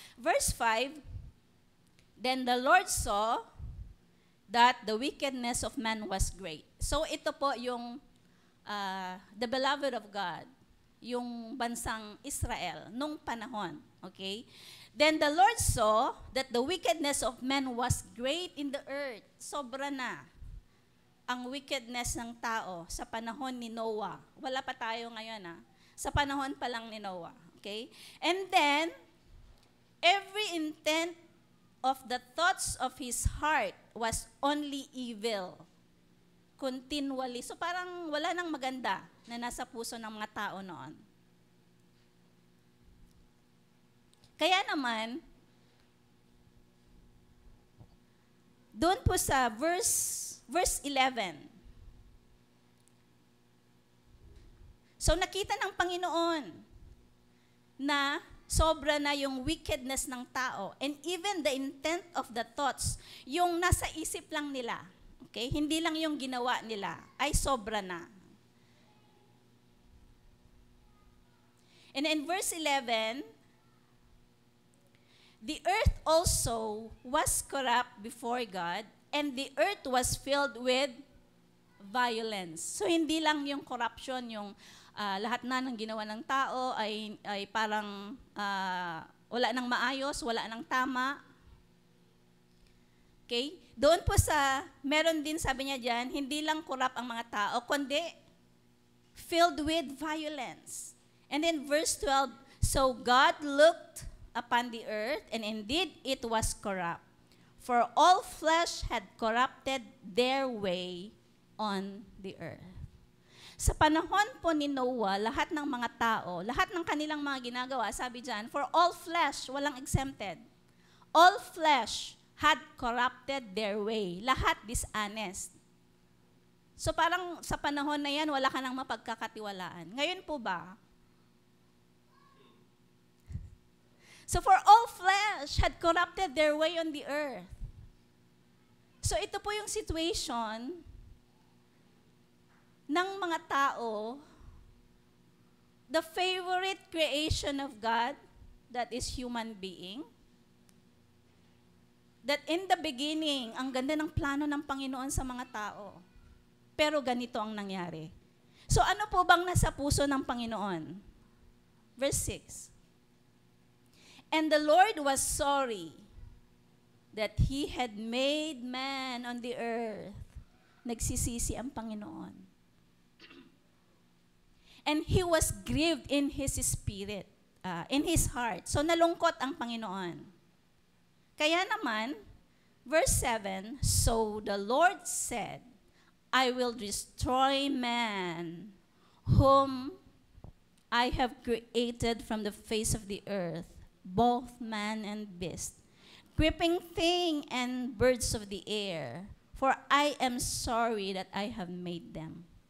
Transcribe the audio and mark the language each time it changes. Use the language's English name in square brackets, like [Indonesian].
[English] Verse 5, then the Lord saw that the wickedness of man was great. [Filipino] So ito po yung the beloved of God, yung bansang Israel nung panahon. Okay? [English] Then the Lord saw that the wickedness of man was great in the earth. [Filipino] Sobra na ang wickedness ng tao sa panahon ni Noah. Wala pa tayo ngayon sa panahon pa lang ni Noah. [English] Okay? And then, every intent of the thoughts of his heart was only evil. Continually. [Filipino] So parang wala nang maganda na nasa puso ng mga tao noon. Kaya naman, doon po sa verse 11, so nakita ng Panginoon na sobra na yung wickedness ng tao [English] and even the intent of the thoughts, [Filipino] yung nasa isip lang nila, okay? Hindi lang yung ginawa nila, ay sobra na. [English] And in verse 11, the earth also was corrupt before God, and the earth was filled with violence. [Filipino] So hindi lang yung corruption, yung lahat na ng ginawa ng tao ay parang wala nang maayos, wala nang tama. Okay? Doon po meron din sabi niya diyan, hindi lang corrupt ang mga tao, kundi [English] filled with violence. And then verse 12, so God looked upon the earth, and indeed it was corrupt. For all flesh had corrupted their way on the earth. [Filipino] Sa panahon po ni Noah, lahat ng mga tao, lahat ng kanilang mga ginagawa, sabi dyan, [English] for all flesh, [Filipino] walang exempted. [English] All flesh had corrupted their way. [Filipino] Lahat dishonest. So parang sa panahon na yan, wala ka nang mapagkakatiwalaan. Ngayon po ba? [English] So for all flesh had corrupted their way on the earth. So ito po yung situation ng mga tao, the favorite creation of God, that is human being, that in the beginning, [Filipino] ang ganda ng plano ng Panginoon sa mga tao. Pero ganito ang nangyari. So ano po bang nasa puso ng Panginoon? Verse 6. [English] And the Lord was sorry that He had made man on the earth. [Filipino] Nagsisisi ang Panginoon. [English] And He was grieved in His spirit, in His heart. [Filipino] So nalungkot ang Panginoon. Kaya naman, [English] Verse 7, so the Lord said, I will destroy man, whom I have created from the face of the earth, both man and beast, creeping thing and birds of the air, for I am sorry that I have made them.